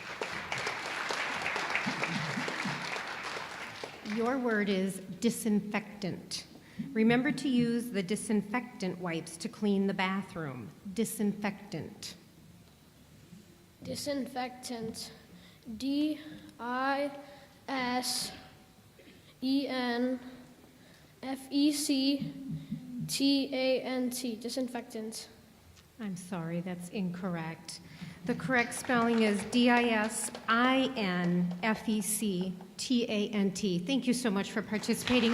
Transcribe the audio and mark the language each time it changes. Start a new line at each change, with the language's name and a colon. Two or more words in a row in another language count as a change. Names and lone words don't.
English: Your word is disinfectant. Remember to use the disinfectant wipes to clean the bathroom. Disinfectant. Disinfectant. D-I-S-E-N-F-E-C-T-A-N-T. Disinfectant. I'm sorry, that's incorrect. The correct spelling is D-I-S-I-N-F-E-C-T-A-N-T. Thank you so much for participating.